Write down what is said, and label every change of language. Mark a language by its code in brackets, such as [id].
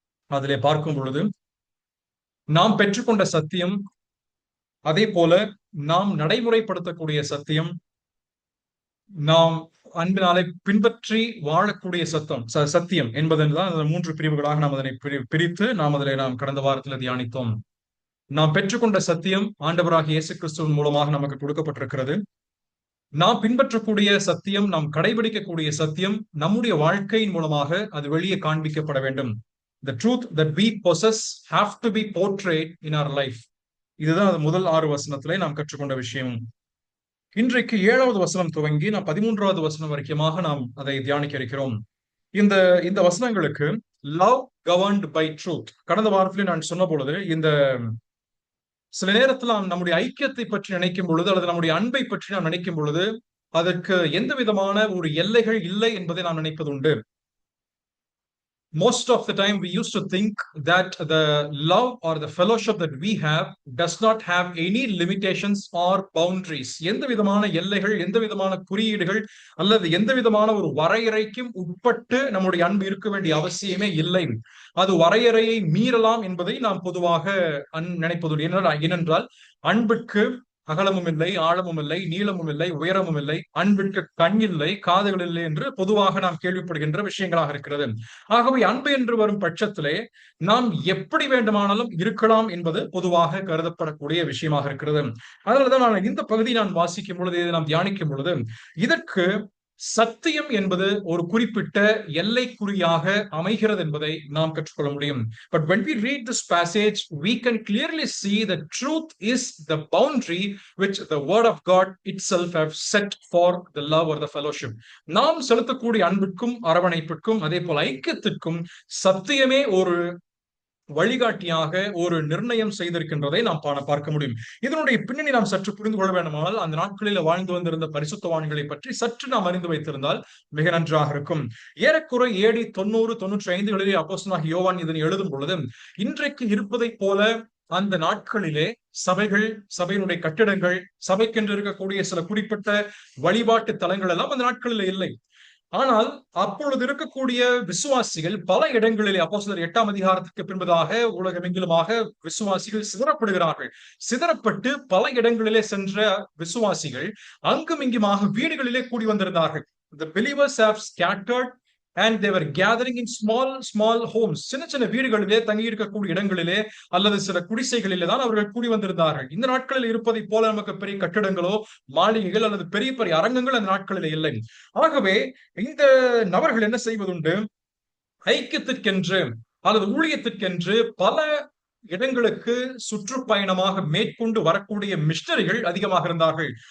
[ta] அதிலே பார்க்கும் பொழுது நாம் பெற்றுக்கொண்ட சத்தியம், அதே போல நாம் நடைமுறைப்படுத்தக்கூடிய சத்தியம், நாம் அன்பினாலே பின்பற்றி வாழக்கூடிய சத்தியம் என்பதுதான் அந்த 3 பிரிவுகளாக நாம் அதனை பிரித்து நாம் கடந்த வாரத்தில் தியானித்தோம். நாம் பெற்றுக்கொண்ட சத்தியம் ஆண்டவராகிய இயேசு கிறிஸ்துவின் மூலமாக நமக்கு கொடுக்கப்பட்டிருக்கிறது. நாம் பின்பற்றக்கூடிய சத்தியம், நாம் கடைபிடிக்கக்கூடிய சத்தியம் நம்முடைய வாழ்க்கையின் மூலமாக அது வெளியே காண்பிக்கப்பட வேண்டும். [en] The truth that we possess have to be portrayed in our life. [ta] இதுதான் அது முதல் 6 வசனத்திலே நாம் கற்றுக்கொண்ட விஷயம். இன்றைக்கு 7வது வசனம் துவங்கி நாம் 13வது வசனம் வரைக்குமாக நாம் அதை தியானிக்க இருக்கிறோம். இந்த வசனங்களுக்கு [en] Love governed by truth. [ta] கடந்த வாரத்திலே நான் சொன்ன பொழுது, இந்த சில நேரத்தில் நாம் நம்முடைய ஐக்கியத்தை பற்றி நினைக்கும் பொழுது அல்லது நம்முடைய அன்பை பற்றி நாம் நினைக்கும் பொழுது அதற்கு எந்த விதமான ஒரு எல்லைகள் இல்லை என்பதை நாம் நினைப்பது உண்டு. [en] Most of the time we used to think that the love or the fellowship that we have does not have any limitations or boundaries. [ta] எந்த விதமான எல்லைகள், எந்த விதமான குறியீடுகள் அல்லது எந்த விதமான ஒரு வரையறைக்கும் உட்பட்டு நம்முடைய அன்பு இருக்க வேண்டிய அவசியமே இல்லை. அது வரையறையை மீறலாம் என்பதை நாம் பொதுவாக நினைப்பது. ஏனென்றால் அன்புக்கு அகலமும் இல்லை, ஆழமும் இல்லை, நீளமும் இல்லை, உயரமும் இல்லை, அன்பிற்கு கண் இல்லை, காதுகள் இல்லை என்று பொதுவாக நாம் கேள்விப்படுகின்ற விஷயங்களாக இருக்கிறது. ஆகவே அன்பு என்று வரும் பட்சத்திலே நாம் எப்படி வேண்டுமானாலும் இருக்கலாம் என்பது பொதுவாக கருதப்படக்கூடிய விஷயமாக இருக்கிறது. அதனாலதான் நான் இந்த பகுதியை நான் வாசிக்கும் பொழுது, இதை நாம் தியானிக்கும் பொழுது, இதற்கு சத்தியம் என்பது ஒரு குறிப்பிட்ட எல்லைக்குறியாக அமைகிறது என்பதை நாம் கற்றுக்கொள்ள முடியும். [en] But when we read this passage, we can clearly see that truth is the boundary which the word of God itself have set for the love or the fellowship. [ta] நாம் செலுத்தக்கூடிய அன்பிற்கும் அரவணைப்பிற்கும் அதே போல ஐக்கியத்திற்கும் சத்தியமே ஒரு வழிகாட்டியாக ஒரு நிர்ணயம் செய்திருக்கின்றதை நாம் பார்க்க முடியும். இதனுடைய பின்னணி நாம் சற்று புரிந்து கொள்ள வேண்டுமானால், அந்த நாட்களில் வாழ்ந்து வந்திருந்த பரிசுத்தவான்களை பற்றி சற்று நாம் அறிந்து வைத்திருந்தால் மிக நன்றாக இருக்கும். ஏறக்குறை AD 90-95 அப்போஸ்தலனாகிய யோவான் இதனை எழுதும் பொழுது, இன்றைக்கு இருப்பதை போல அந்த நாட்களிலே சபைகள், சபையினுடைய கட்டிடங்கள், சபைக்கென்று இருக்கக்கூடிய சில குறிப்பிட்ட வழிபாட்டு தலங்கள் எல்லாம் அந்த நாட்களில் இல்லை. ஆனால் அப்பொழுது இருக்கக்கூடிய விசுவாசிகள் பல இடங்களிலே, அப்போஸ்தலர் 8ஆம் அதிகாரத்துக்கு பின்பதாக உலகமெங்கிலுமாக விசுவாசிகள் சிதறப்படுகிறார்கள். சிதறப்பட்டு பல இடங்களிலே சென்ற விசுவாசிகள் அங்கும் இங்குமாக வீடுகளிலே கூடி வந்திருந்தார்கள். [en] The believers have scattered and they were gathering in small homes. [ta] சின்ன சின்ன வீடுகளிலே, தங்கி இருக்கக்கூடிய இடங்களிலே அல்லது சில குடிசைகளிலே தான் அவர்கள் கூடி வந்திருந்தார்கள். இந்த நாட்களில் இருப்பதை போல நமக்கு பெரிய கட்டிடங்களோ, மாளிகைகள் அல்லது பெரிய பெரிய அரங்கங்கள் அந்த நாட்களில் இல்லை. ஆகவே இந்த நபர்கள் என்ன செய்வதுண்டு, ஐக்கியத்திற்கென்று அல்லது ஊழியத்திற்கென்று பல இடங்களுக்கு சுற்றுப்பயணமாக மேற்கொண்டு வரக்கூடிய மிஷனரிகள் அதிகமாக இருந்தார்கள்.